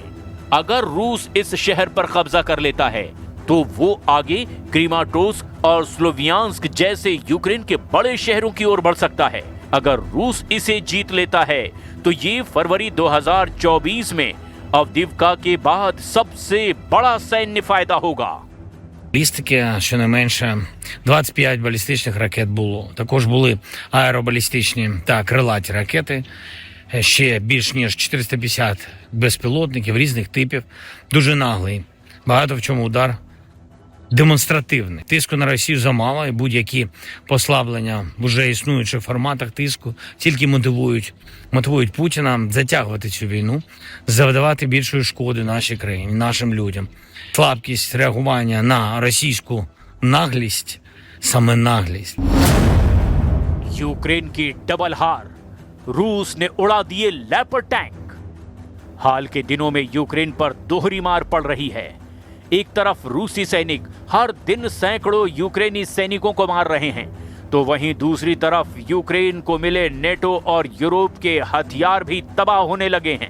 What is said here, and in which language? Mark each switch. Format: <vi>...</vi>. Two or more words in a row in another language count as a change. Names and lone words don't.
<hi>अगर रूस इस शहर पर कब्जा कर लेता है तो वो आगे क्रीमाटोर्स्क और स्लोवियांस्क जैसे यूक्रेन के बड़े शहरों की ओर बढ़ सकता है। अगर रूस इसे जीत लेता है तो ये फरवरी 2024 में Авдіївка के बाद सबसे बड़ा सैन्य फायदा होगा।</hi> <uk>Балістики, щонайменше 25 балістичних ракет було. Також були аеробалістичні та крилаті ракети. Ще більш ніж 450 безпілотників різних типів. Дуже наглий. Багато в чому удар демонстративний. Тиску на Росію замало, і будь-які послаблення в уже існуючих форматах тиску тільки мотивують Путіна затягувати цю війну, завдавати більшої шкоди нашій країні, нашим людям. Слабкість реагування на російську наглість самонаглість.</uk> <hi>यूक्रेन की डबल हार, रूस ने उड़ा दिए लेपर्ड टैंक। हाल के दिनों में यूक्रेन पर दोहरी मार पड़ रही है। एक तरफ रूसी सैनिक हर दिन सैकड़ों यूक्रेनी सैनिकों को मार रहे हैं, तो वहीं दूसरी तरफ यूक्रेन को मिले नेटो और यूरोप के हथियार भी तबाह होने लगे हैं।</hi>